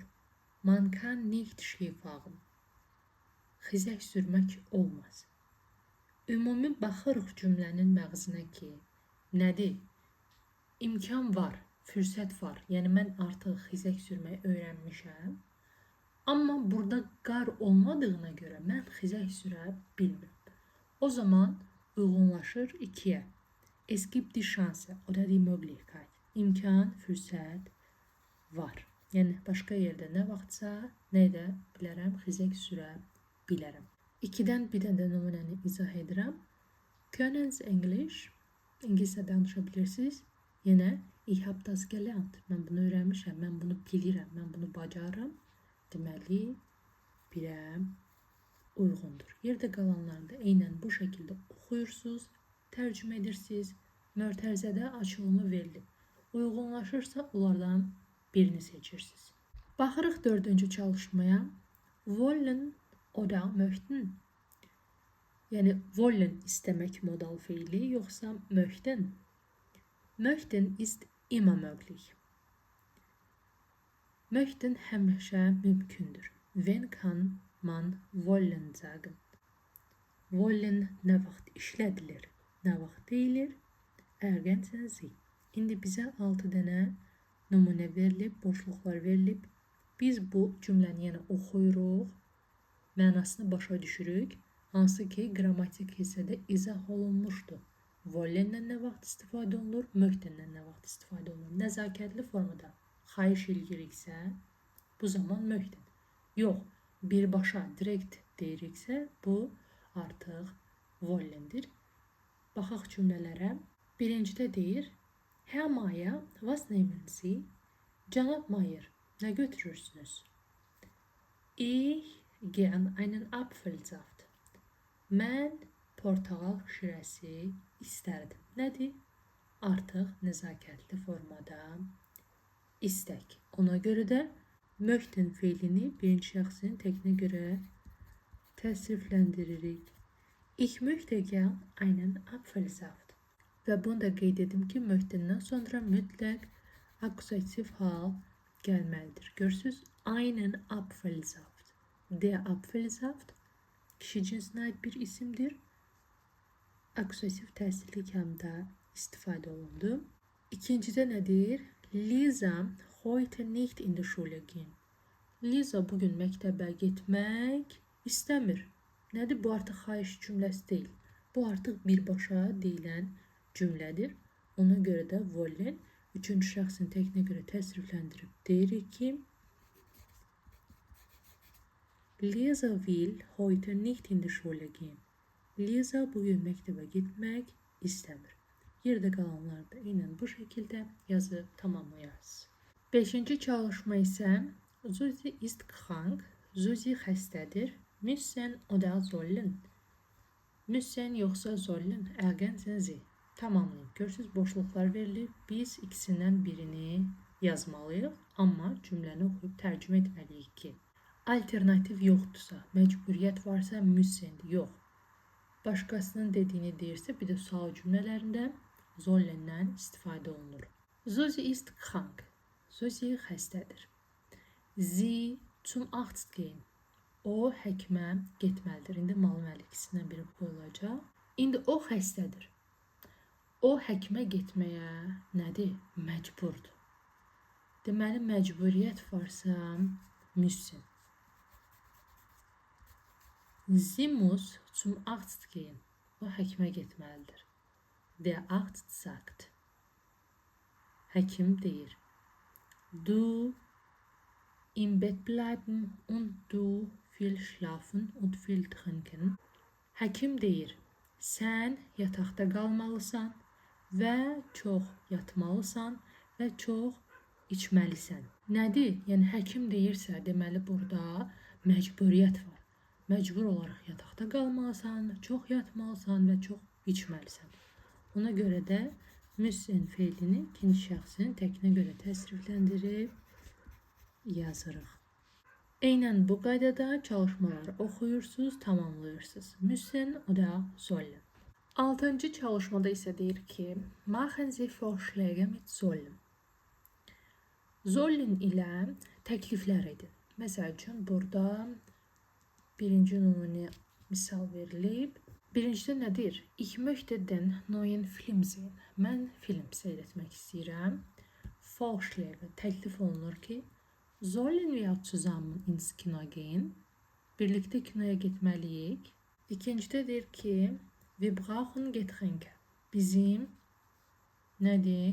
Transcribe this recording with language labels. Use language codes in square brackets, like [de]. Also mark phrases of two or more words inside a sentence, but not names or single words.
[de] Man kann nicht Ski fahren. [az] Xizək sürmək olmaz. Ümumi baxırıq cümlənin məğzinə ki, nədir? İmkan var, fürsət var. Yəni mən artıq xizək sürməyi öyrənmişəm. Amma burada qar olmadığına görə mən xizək sürə bilmirəm. O zaman uyğunlaşır 2-yə. [de] Es gibt die Chance, [az] o da [de] die Möglichkeit. [az] İmkan, fürsət var. Yəni başqa yerdə nə vaxtsa, nə edə bilərəm, xizək sürə bilərəm. 2-dən bir dənə də nümunəni izah edirəm. [de] Können Sie English? [az] İngiliscə danışa bilirsiniz. [de] Yenə ich habe das gelernt. [az] Mən bunu öyrənmişəm, mən bunu bilirəm, mən bunu bacarıram. Deməli, birəm uyğundur. Yerdə qalanları da eynən bu şəkildə oxuyursunuz, tərcümə edirsiniz. Mötərizədə açılımı verilib. Uyğunlaşırsa onlardan birini seçirsiniz. Baxırıq 4-cü çalışmaya. [de] Wollen oder möchten. [az] Yəni wollen istəmək modal feili yoxsa möchten. [de] Möchten ist immer möglich. [az] Möchten həmişə mümkündür. [de] Wenn kann man wollen sagen. [az] Wollen nə vaxt işlədilir, nə vaxt deyilir? [de] Ergänzen Sie. [az] İndi bizə 6 dənə nümunə verilib, boşluqlar verilib. Biz bu cümləni yenə oxuyuruq, mənasını başa düşürük. Hansı ki, qrammatik hissədə izah olunmuşdur. Wollenlə nə vaxt istifadə olunur, möhtenlə nə vaxt istifadə olunur. Nəzakətli formada xahiş eləyiriksə, bu zaman möhten. Yox, birbaşa, direkt deyiriksə, bu artıq wollendir. Baxaq cümlələrə. Birincidə deyir, [de] Herr Mayer, was nehmen Sie? [az] Cənab Mayer, nə götürürsünüz? [de] Ich gern einen Apfelsaft. [az] Mən portağal şirəsi istərdim. Nədir? Artıq nəzakətli formada istək. Ona görə də möhten feilini birinci şəxsin təkinə görə təsrifləndiririk. [de] Ich möchte gern einen Apfelsaft. [az] Ve bunu da qeyd edim ki, möhtədən sonra mütləq akusativ hal gəlməlidir. Görürsünüz? [de] Einen Apfelsaft. Der Apfelsaft [az] kişi cinsinə aid bir isimdir. Akusativ təsirli kəmdə istifadə olundu. İkincidə nədir? [de] Lisa heute nicht in die Schule gehen. [az] Lisa bugün məktəbə getmək istəmir. Nədir? Bu artıq xahiş cümləsi deyil. Bu artıq birbaşa deyilən cümlədir. Ona görə də wollen üçüncü şəxsin təkinə görə təsrifləndirib deyirik ki, [de] Lisa will heute nicht in die Schule gehen. [az] Lisa bugün məktəbə getmək istəmir. Yerdə qalanları da eynən bu şəkildə yazıb tamamlayarız. Beşinci çalışma isə Susi [de] ist krank. Susi xəstədir. Müssen oder sollen. Müssen yoxsa sollen. Ergänzen Sie. [az] Tamamlayın. Görürsünüz, boşluqlar verilib. Biz ikisindən birini yazmalıyıq. Amma cümləni oxuyub tərcümə etməliyik ki, alternativ yoxdursa, məcburiyyət varsa müssendir. Yox. Başqasının dediyini deyirsə, bir də sual cümlələrində sollen'dən istifadə olunur. [de] Susi ist krank. Susi xəstədir. Sie zum Arzt gehen. [az] O həkimə getməlidir. İndi mal-məl ikisindən biri qoyulacaq. İndi o xəstədir. O həkimə getməyə nədir? Məcburdur. Deməli, məcburiyyət varsa müssen. [de] Sie muss zum Arzt gehen. [az] O həkimə getməlidir. [de] Der Arzt sagt. [az] Həkim deyir. [de] Du im Bett bleiben und du viel schlafen und viel trinken. [az] Həkim deyir. Sən yataqda qalmalısan və çox yatmalısan və çox içməlisən. Nədir? Yəni həkim deyirsə, deməli burada məcburiyyət var. Məcbur olaraq yataqda qalmalısan, çox yatmalısan və çox içməlisən. Ona görə də müssen feilini ikinci şəxsin təkinə görə təsrifləndirib yazırıq. Eynən bu qaydada çalışmaları oxuyursunuz, tamamlayırsınız. [de] Müssen oder sollen. [az] 6-cı çalışmada isə deyir ki, [de] machen Sie Vorschläge mit sollen. [az] Sollen ilə təkliflər edin. Məsəl üçün, burada birinci nümunə misal verilib. Birincidə nədir? [de] Ich möchte den neuen Film sehen. [az] Mən film seyretmək istəyirəm. Vorschläge təklif olunur ki, [de] sollen wir zusammen ins Kino gehen? [az] Birlikdə kinoya getməliyik. İkincidə deyir ki, [de] wir brauchen Getränke. [az] Bizim nədir?